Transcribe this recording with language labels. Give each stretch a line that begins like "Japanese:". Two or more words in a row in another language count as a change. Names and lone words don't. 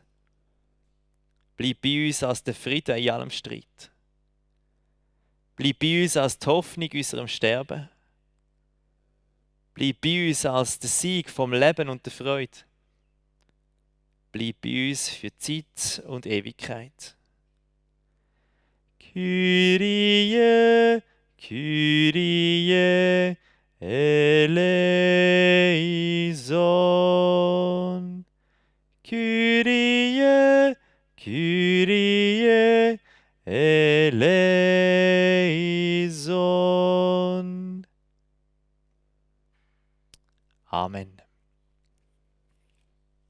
German: Bleib bei uns als der Frieden in allem Streit. Bleib bei uns als die Hoffnung unserem Sterben. Bleib bei uns als der Sieg vom Leben und der Freude. Bleib bei uns für Zeit und Ewigkeit.
Greek: Κύριε, Κύριε, ελέησον. Κύριε, Κύριε, ελέησον.
German: Amen.